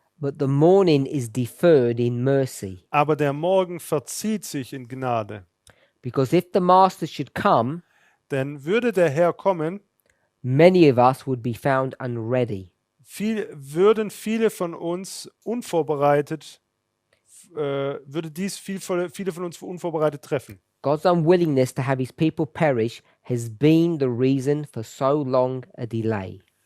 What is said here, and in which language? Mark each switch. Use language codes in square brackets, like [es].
[en] But the morning is deferred in mercy. [de] Aber der Morgen verzieht sich in Gnade. [en] Because if the master should come, [de] Denn würde der Herr kommen, [en] many of us would be found unready. [de] würden viele von uns unvorbereitet, würde dies viele von uns unvorbereitet treffen. [en] God's unwillingness to have his people perish has been the reason for so long a delay.